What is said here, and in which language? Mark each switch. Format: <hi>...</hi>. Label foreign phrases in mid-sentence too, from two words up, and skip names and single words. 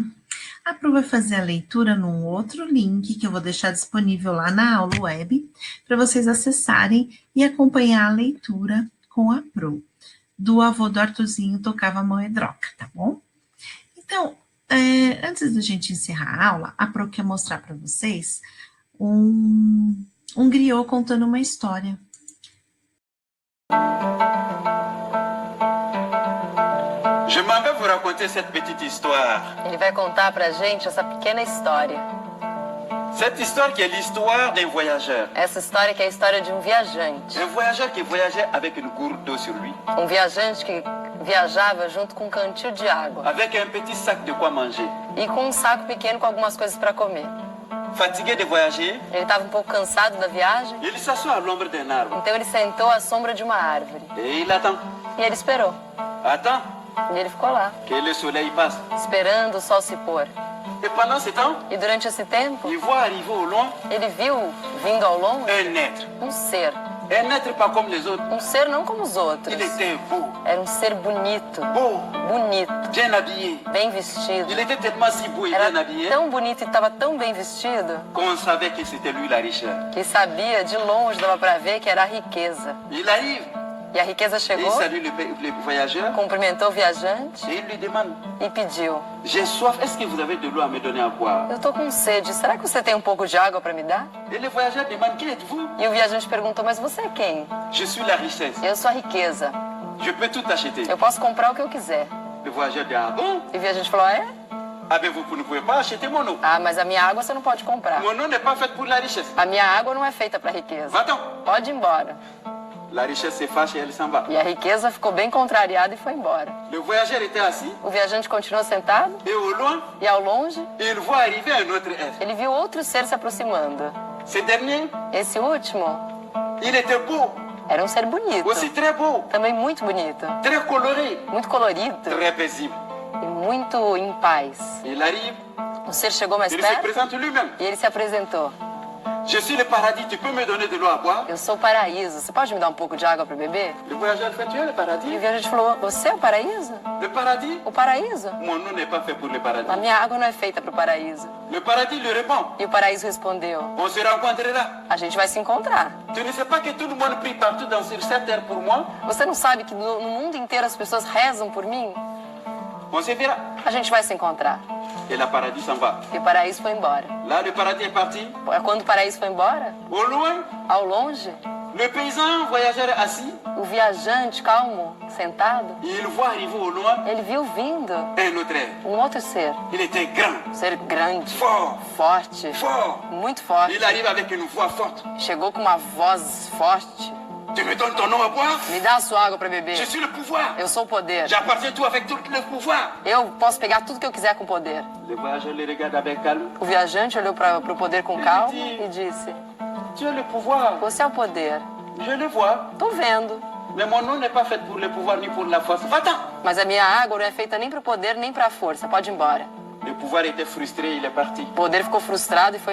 <pt>A Pro vai fazer a leitura num outro link que eu vou deixar disponível lá na aula web para vocês acessarem e acompanhar a leitura com a Pro. Do avô do Arthurzinho tocava moedroca, tá bom? Então, antes da gente encerrar a aula, a Pro quer mostrar para vocês um griot contando uma história.</pt> <fr>Je m'en vais vous raconter cette petite histoire.</fr> <pt>Ele vai contar pra gente essa pequena história.</pt> <fr>Cette histoire qui est l'histoire d'un voyageur.</fr> <pt>Essa história que é a história de um viajante.</pt> <fr>Un voyageur qui voyageait avec une gourde d'eau sur lui.</fr> <pt>Um viajante que viajava junto com um cantil de água.</pt> <fr>Avec un petit sac de quoi manger.</fr> <pt>E com um saco pequeno com algumas coisas para comer.</pt> <fr>Fatigué de voyager,</fr> <pt>Ele estava um pouco cansado da viagem,</pt> <fr>il s'assoit à l'ombre d'un arbre.</fr> <pt>então ele sentou à sombra de uma árvore.</pt> <fr>Et il attend.</fr> <pt>E ele esperou.</pt> <fr>Attend</fr> <pt>E ele ficou lá,</pt> <fr>que le soleil passe.</fr> <pt>esperando o sol se pôr.</pt> <fr>Et pendant ce temps,</fr> <pt>E durante esse tempo,</pt> <fr>il voit arriver au loin</fr> <pt>ele viu, vindo ao longe,</pt> <fr>un être.</fr> <pt>um ser.</pt> <fr>Un être pas comme les autres.</fr> <pt>Um ser não como os outros.</pt> <fr>Il était beau,</fr> <pt>Era um ser bonito,</pt> <fr>beau,</fr> <pt>bonito,</pt> <fr>bien habillé.</fr> <pt>bem vestido.</pt> <fr>Il était tellement si beau et</fr> <pt>Era</pt> <fr>bien habillé</fr> <pt>tão bonito e estava tão bem vestido</pt> <fr>qu'on savait que c'était lui la richesse.</fr> <pt>que sabia, de longe dava para ver que era a riqueza.</pt> <fr>Il arrive,</fr> <pt>E a riqueza</pt> <fr>et il</fr> <pt>chegou,</pt> <fr>salue le voyageur</fr> <pt>cumprimentou o viajante</pt> <fr>et il lui demande:</fr> <pt>e pediu:</pt> <fr>j'ai soif, est-ce que vous avez de l'eau à me donner à boire?</fr> <pt>eu tô com sede, será que você tem um pouco de água para me dar?</pt> <fr>Et le voyageur demande: qui êtes-vous?</fr> <pt>E o viajante perguntou: mas você é quem?</pt> <fr>Je suis la richesse,</fr> <pt>Eu sou a riqueza,</pt> <fr>je peux tout acheter.</fr> <pt>eu posso comprar o que eu quiser.</pt> <fr>Le voyageur dit: ah bon?</fr> <pt>E o viajante falou: é?</pt> <fr>Ah ben vous ne pouvez pas acheter mon eau.</fr> <pt>Ah, mas a minha água você não pode comprar.</pt> <fr>Mon eau n'est pas faite pour la richesse.</fr> <pt>A minha água não é feita para riqueza.</pt> <fr>Va-t'en.</fr> <pt>Pode ir embora.</pt> <fr>La richesse se fâche et elle s'en va.</fr> <pt>E a riqueza ficou bem contrariada e foi embora.</pt> <fr>Le voyageur était assis</fr> <pt>O viajante continuou sentado</pt> <fr>et au loin,</fr> <pt>e ao longe</pt> <fr>il voit arriver un autre être.</fr> <pt>ele viu outro ser se aproximando.</pt> <fr>Ce dernier,</fr> <pt>Esse último</pt> <fr>il était beau,</fr> <pt>era um ser bonito,</pt> <fr>aussi très beau,</fr> <pt>também muito bonito,</pt> <fr>très coloré,</fr> <pt>muito colorido</pt> <fr>très paisible.</fr> <pt>e muito em paz.</pt> <fr>Il arrive,</fr> <pt>O ser chegou mais</pt> <fr>il se</fr> <pt>perto</pt> <fr>présente lui-même.</fr> <pt>e ele se apresentou.</pt> <fr>Je suis le paradis, tu peux me donner de l'eau à boire?</fr> <pt>Eu sou o paraíso, você pode me dar um pouco de água para beber?</pt> <fr>Le voyageur fait: tu es le</fr> <pt>E</pt> <fr>paradis?</fr> <pt>o viajante falou: você é o paraíso?</pt> <fr>Le paradis?</fr> <pt>O paraíso?</pt> <fr>Mon eau n'est pas fait pour le paradis.</fr> <pt>A minha água não é feita para o paraíso.</pt> <fr>Le paradis lui répond:</fr> <pt>E o paraíso respondeu:</pt> <fr>on se rencontrera.</fr> <pt>a gente vai se encontrar.</pt> <fr>Tu ne sais pas que tout le monde prie partout sur cette terre pour moi?</fr> <pt>Você não sabe que no mundo inteiro as pessoas rezam por mim?</pt> <fr>On se verra.</fr> <pt>A gente vai se encontrar.</pt> <fr>Et le paradis s'en va.</fr> <pt>E o paraíso foi embora.</pt> <fr>Là, le paradis est parti.</fr> <pt>Quando o paraíso foi embora,</pt> <fr>Au loin,</fr> <pt>ao longe,</pt> <fr>le paysan voyageur est assis.</fr> <pt>o viajante, calmo, sentado,</pt> <fr>Il voit arriver au loin</fr> <pt>ele viu vindo</pt> <fr>un autre être.</fr> <pt>um outro ser.</pt> <fr>Il était grand,</fr> <pt>Um ser grande,</pt> <fr>fort,</fr> <pt>forte,</pt> <fr>fort.</fr> <pt>muito forte.</pt> <fr>Il arrive avec une voix forte.</fr> <pt>Chegou com uma voz forte.</pt> <fr>Tu me donnes ton eau à boire?</fr> <pt>Me dá a sua água para beber.</pt> <fr>Je suis le pouvoir.</fr> <pt>Eu sou o poder.</pt> <fr>J'appartiens tout avec tout le pouvoir.</fr> <pt>Eu posso pegar tudo que eu quiser com poder.</pt> <fr>Le voyageur le regarde avec calme.</fr> <pt>O viajante olhou para o poder com calma e disse:</pt> <fr>Tu as le pouvoir.</fr> <pt>você é o poder.</pt> <fr>Je le vois.</fr> <pt>Tô vendo.</pt> <fr>Mais mon eau n'est pas faite pour le pouvoir ni pour la force. Va-t'en.</fr> <pt>Mas a minha água não é feita nem para o poder nem para a força. Pode ir embora.</pt> <fr>Le pouvoir était frustré, il est parti.</fr> <pt>O poder ficou frustrado e foi</pt>